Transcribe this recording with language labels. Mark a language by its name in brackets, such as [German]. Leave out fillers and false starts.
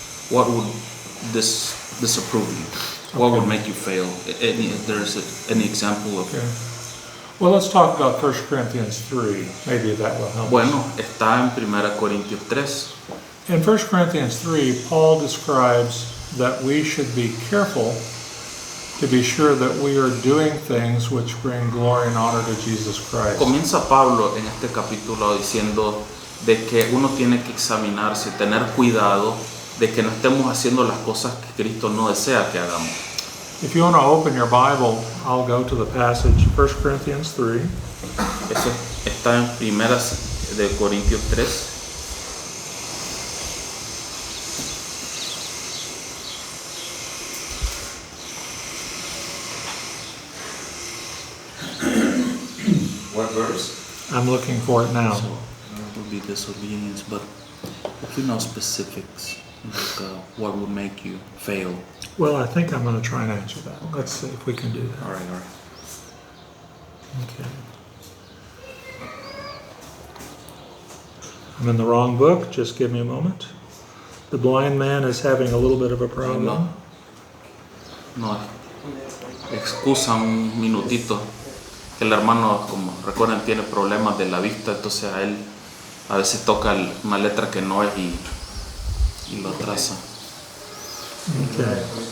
[English] What would disapprove you? What would make you fail? There's any example of? Okay. Well, let's talk about 1 Corinthians 3. Maybe that will help. [Spanish] Bueno, está en 1 Corintios 3. [English] In 1 Corinthians 3, Paul describes that we should be careful to be sure that we are doing things which bring glory and honor to Jesus Christ. [Spanish] Comienza Pablo en este capítulo diciendo de que uno tiene que examinarse, tener cuidado de que no estemos haciendo las cosas que Cristo no desea que hagamos. [English] If you want to open your Bible, I'll go to the passage, 1 Corinthians 3. [Spanish] Eso está en 1 Corintios 3. [English] What verse? I'm looking for it now. So it would be disobedience, but if you know specifics, like what would make you fail. Well, I think I'm going to try and answer that. Let's see if we can do that. All right. Okay. I'm in the wrong book. Just give me a moment. The blind man is having a little bit of a problem. [Spanish] No, excusa un minutito. Que el hermano, como recuerden, tiene problemas de la vista, entonces a él a veces toca una letra que no es y lo atrasa. [English] Okay.